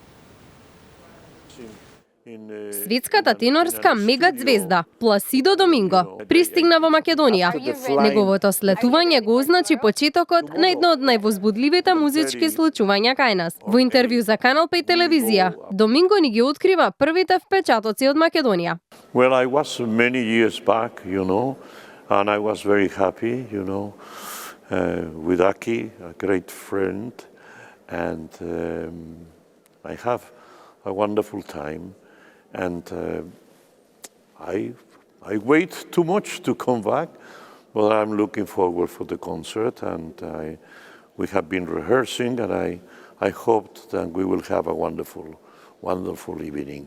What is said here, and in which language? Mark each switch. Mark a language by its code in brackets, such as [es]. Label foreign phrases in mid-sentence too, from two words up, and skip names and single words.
[mk] Светската тенорска мегазвезда Пласидо Доминго пристигна во Македонија. Неговото слетување го означи почетокот на едно од највозбудливите музички случувања кај нас. Во интервју за Канал 5 телевизија, Доминго ни ги открива првите впечатоци од Македонија. [en] Well, I was many years back, and I was very happy, with Aki, a great friend, and I have a wonderful time. And I wait too much to come back, but I'm looking forward for the concert, and we have been rehearsing, and I hope that we will have a wonderful evening.